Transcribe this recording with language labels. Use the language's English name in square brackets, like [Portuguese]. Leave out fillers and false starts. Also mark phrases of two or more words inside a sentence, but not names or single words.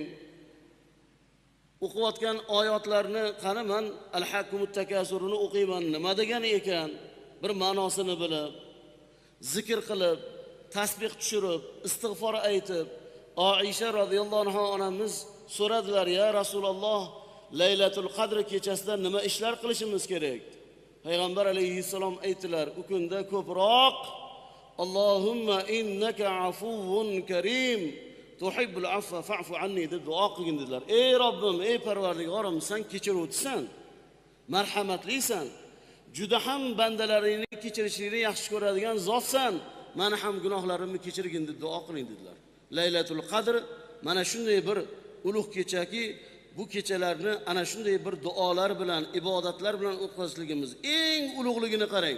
[Uzbek] O'qiyotgan oyatlarni qani men Al-Hakumut Takasurni o'qiyman, nima degani ekan, bir ma'nosini bilib, zikr qilib, tasbih tushirib, istig'for aytib, Oisha [Arabic] رضي الله عنها [Uzbek] onamiz so'radilar, [Arabic] يا رسول الله, [Uzbek] Laylatul Qadr kechasida nima ishlar qilishimiz kerak? Payg'ambar alayhissalom aytdilar, u kunda ko'proq [Arabic] اللهم إنك عفو كريم تحب العفو فاعف عني [Uzbek] deb duo qilgin dedilar. Ey Robbim, ey Parvardigorim, sen kechiruvchisan, marhamatlisan, juda ham bandalaringni kechirishingni yaxshi ko'radigan zotsan, meni ham gunohlarimni kechirgin deb duo qiling dedilar. Laylatul Qadr mana shunday bir ulug' kechaki, bu kechalarni ana shunday bir duolar bilan, ibodatlar bilan o'tkazishligimiz eng ulug'ligini qarang.